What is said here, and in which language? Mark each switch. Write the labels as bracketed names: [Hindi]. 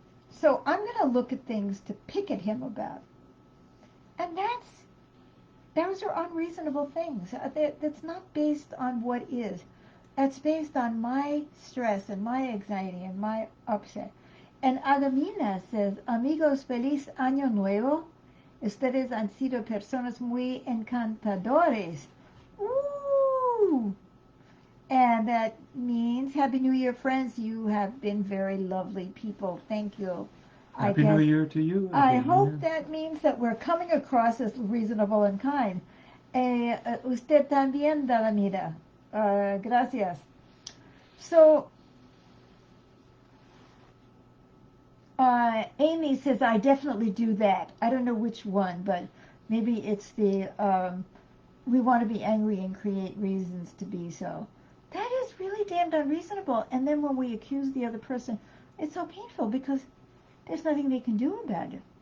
[English] So I'm going to look at things to pick at him about. And those are unreasonable things. That's not based on what is. That's based on my stress and my anxiety and my upset. And Agamina says, [Spanish] amigos, feliz año nuevo. Ustedes han sido personas muy encantadores. Ooh! [English] And that means, Happy New Year, friends. You have been very lovely people. Thank you. Happy New Year to you. I hope that means that we're coming across as reasonable and kind. [Spanish] Usted también, Dalamida. Gracias. [English] So, Amy says, I definitely do that. I don't know which one, but maybe it's the, we want to be angry and create reasons to be so. That is really damned unreasonable. And then when we accuse the other person, it's so painful because there's nothing they can do about it.